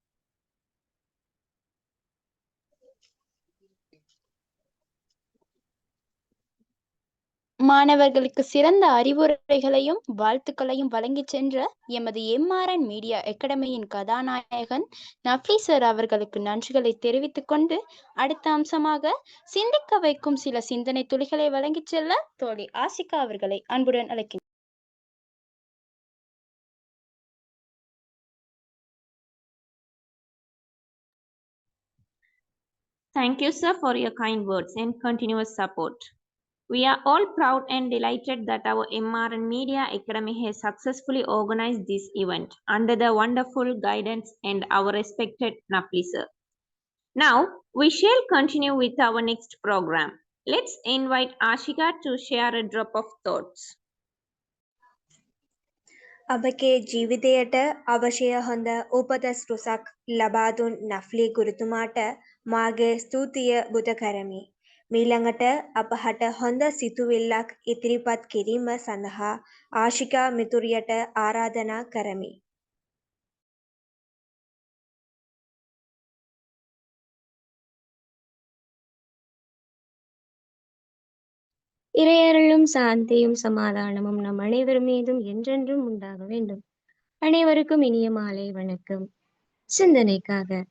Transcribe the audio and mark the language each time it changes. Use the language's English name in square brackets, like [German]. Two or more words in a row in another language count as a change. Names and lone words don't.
[Tamil] மாணவர்களுக்கு சிறந்த அறிவுரைகளையும் வாழ்த்துக்களையும் வழங்கிச் சென்ற எமது எம்ஆர்என் மீடியா அகாடமியின் கதாநாயகன் நஃப்லி சார் அவர்களுக்கு நன்றிகளை தெரிவித்துக் கொண்டு அடுத்த அம்சமாக சிந்திக்க வைக்கும் சில சிந்தனை துளிகளை வழங்கிச் செல்ல தோழி ஆசிகா அவர்களை அன்புடன் அழைக்கின்றேன். [English] Thank you, sir, for your kind words and continuous support. We are all proud and delighted that our MRN Media Academy has successfully organized this event under the wonderful guidance and our respected Nafli sir. Now, we shall continue with our next program. Let's invite Ashika to share a drop of thoughts. [Sinhala] අපගේ ජීවිතයට අවශ්‍ය හොඳ උපදෙස් රුසක් ලබා දුන් නෆ්ලි ගුරුතුමාට මාගේ ස්තුතිය බුද කරමි. මීළඟට අපහට හොඳ සිතුවිල්ලක් ඉදිරිපත් කිරීම සඳහා ආශිකා මිතුරියට ආරාධනා කරමි. [Tamil] இறையருளும் சாந்தியும் சமாதானமும் நம் அனைவர் மீதும் என்றென்றும் உண்டாக வேண்டும். அனைவருக்கும் இனிய மாலை வணக்கம். சிந்தனைக்காக.